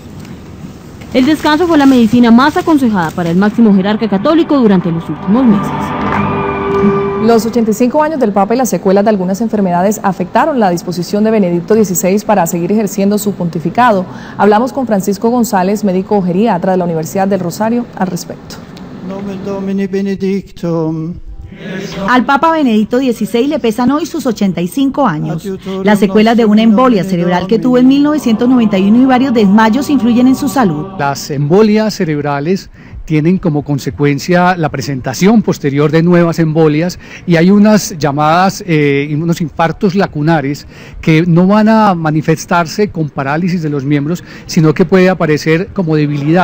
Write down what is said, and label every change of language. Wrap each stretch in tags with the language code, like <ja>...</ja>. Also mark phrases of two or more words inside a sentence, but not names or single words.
<es>El descanso fue la medicina más aconsejada para el máximo jerarca católico durante los últimos meses. Los 85 años del Papa y las secuelas de algunas enfermedades afectaron la disposición de Benedicto XVI para seguir ejerciendo su pontificado. Hablamos con Francisco González, médico geriatra de la Universidad del Rosario, al respecto.</es> <la>Nomen Domini benedictum.</la> <es>Al Papa Benedicto XVI le pesan hoy sus 85 años. Las secuelas de una embolia cerebral que tuvo en 1991 y varios desmayos influyen en su salud. Las embolias cerebrales tienen como consecuencia la presentación posterior de nuevas embolias y hay unas llamadas, unos infartos lacunares que no van a manifestarse con parálisis de los miembros, sino que puede aparecer como debilidad.</es>